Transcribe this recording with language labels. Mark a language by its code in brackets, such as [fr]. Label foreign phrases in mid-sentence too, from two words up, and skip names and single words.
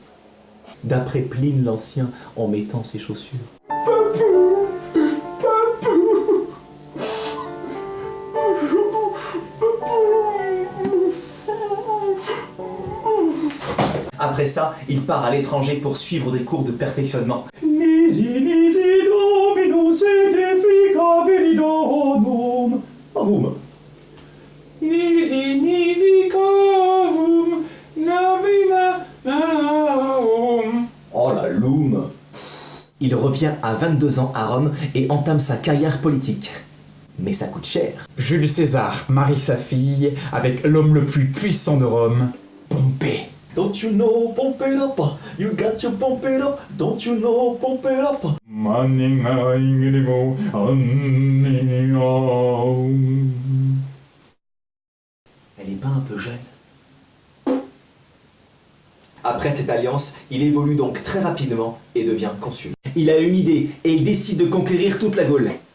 [fr] D'après Pline l'Ancien, en mettant ses chaussures. Après ça, il part à l'étranger pour suivre des cours de perfectionnement. Nisi domino sedefica veridorum. Avum. Nisi cavum navina naum. Oh la loum. Il revient à 22 ans à Rome et entame sa carrière politique. Mais ça coûte cher. Jules César marie sa fille avec l'homme le plus puissant de Rome, Pompée. [en] Don't you know, pump it up, you got to pump it up. Don't you know, pump it up. [fr] Elle est pas un peu jeune? Après cette alliance, il évolue donc très rapidement et devient consul. Il a une idée et il décide de conquérir toute la Gaule.